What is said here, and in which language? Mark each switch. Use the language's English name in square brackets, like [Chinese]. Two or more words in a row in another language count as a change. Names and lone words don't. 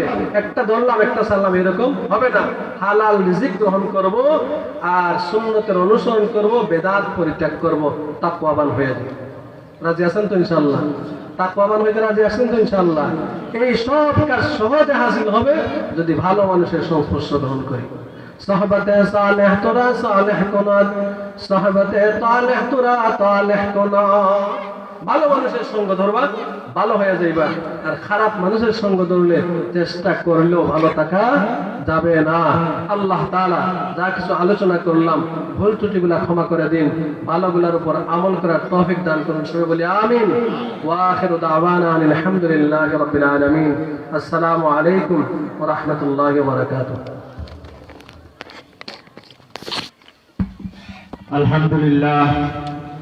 [Bangla] একটা ধরলাম একটা ছাড়লাম এরকম হবে না। হালাল রিজিক গ্রহণ করব আর সুন্নতের অনুসরণ করব, বেদাত পরিত্যাগ করব। তাকওয়াবান হয়ে যাবে। রাজি আছেন তো ইনশাআল্লাহ? তাকওয়াবান হইতে রাজি আছেন তো ইনশাআল্লাহ? এই সব কাজ সহজে হাসিল হবে যদি ভালো মানুষের সংস্পর্শ গ্রহণ করি। [Persian] صحبت صالح ترا صالح کناد صحبت طالح ترا طالح کناد। [Bangla] ভালো মানুষের সঙ্গ ধরবা, ভালো হয়ে যাইবা। আর খারাপ মানুষের সঙ্গ ধরলে চেষ্টা করলেও ভালো থাকা যাবে না। আল্লাহ তাআলা যা কিছু আলোচনা করলাম ভুল ত্রুটিগুলা ক্ষমা করে দিন, ভালোগুলোর উপর আমল করার তৌফিক দান করুন। সবাই বলি আমিন। [Arabic] وآخر دعوانا الحمد لله رب العالمين. السلام عليكم ورحمة الله وبركاته. আলহামদুলিল্লাহ।